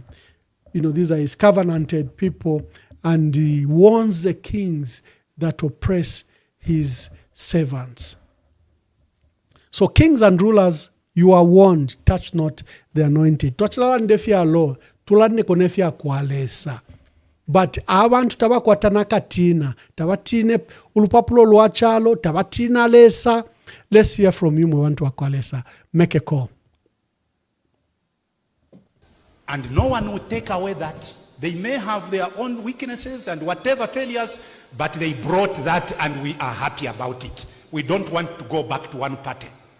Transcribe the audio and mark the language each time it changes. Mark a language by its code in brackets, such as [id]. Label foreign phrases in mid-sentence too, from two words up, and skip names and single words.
[en] You know, these are his covenanted people, and he warns the kings that oppress his servants. So kings and rulers, you are warned, touch not the anointed. [bem] But abantu tabakwatana katina, tabatine ulupapulo lwachalo, tabatina lesa. [en] Let's hear from you, [bem] Mwantu Wakwalesa. [en] Make a call. And no one will take away that. They may have their own weaknesses and whatever failures, but they brought that and we are happy about it. We don't want to go back to one party.